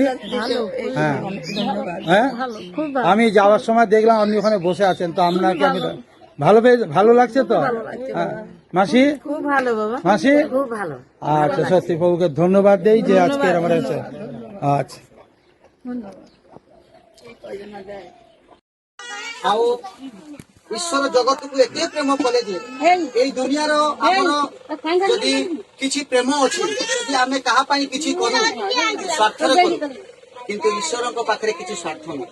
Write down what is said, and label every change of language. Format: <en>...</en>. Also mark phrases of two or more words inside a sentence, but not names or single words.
<bn>হ্যাঁ হ্যাঁ, আমি যাওয়ার সময় দেখলাম আপনি ওখানে বসে আছেন, তো আপনাকে আমি ভালো লাগছে তো? হ্যাঁ মাসি, খুব ভালো বাবা, মাসি খুব ভালো। আচ্ছা, সত্যি প্রভুকে ধন্যবাদ দেই যে আজকের আমার আছে। আচ্ছা,</bn> <or>ଆଉ ଈଶ୍ୱର ଜଗତକୁ ଏତେ ପ୍ରେମ କଲେ ଯେ ଏଇ ଦୁନିଆର ଆମର ଯଦି କିଛି ପ୍ରେମ ଅଛି, ଯଦି ଆମେ କାହା ପାଇଁ କିଛି କରୁ ସ୍ୱାର୍ଥରେ କରୁ, କିନ୍ତୁ ଈଶ୍ୱରଙ୍କ ପାଖରେ କିଛି ସ୍ୱାର୍ଥ ନାହିଁ।</or>